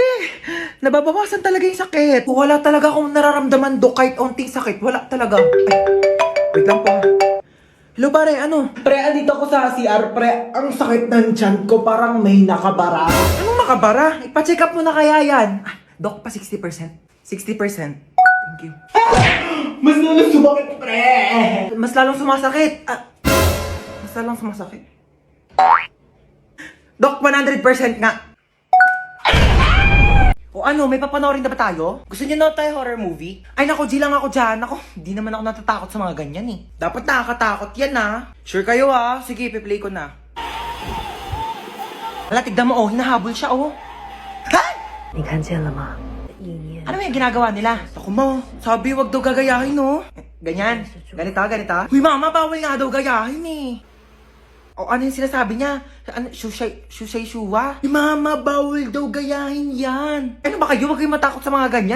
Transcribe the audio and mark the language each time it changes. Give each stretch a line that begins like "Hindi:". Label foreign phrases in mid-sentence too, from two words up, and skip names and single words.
Filipino: Nababawasan talaga yung sakit. Wala talaga akong nararamdaman, Doc, kahit onting sakit. Wala talaga. Ay, wait lang po, ha? Hello, pare, ano? Pre, andito ako sa CR, pre. Ang sakit ng tiyan ko, parang may nakabara. Anong makabara? Ipa-check up mo na kaya yan. Ah, Doc, pa 60%. 60%.
English: Thank you.
Filipino: Mas lalo sumakit, pre. Mas lalong sumasakit. Mas lalong sumasakit. Doc, 100% nga. O ano, may papanoorin na ba tayo? Gusto niyo na tayo
English: horror movie?
Filipino: Ay nako, G lang ako dyan. Ako, hindi naman ako natatakot sa mga ganyan eh. Dapat nakakatakot yan ha. Sure kayo ha? Sige, piplay ko na. Hala, tignan mo oh, hinahabol siya oh. Ha?
Chinese: 你看见了吗？意念
Filipino: Ano yung ginagawa nila? Ako mo, sabi wag daw gagayahin no. Ganyan, ganito, ganito. Huy mama, bawal nga daw gayahin eh. O ano yung sinasabi niya? Ano, shushay shuwa? Mama, bawal daw gayahin yan. Ano ba kayo? Huwag kayong matakot sa mga ganyan.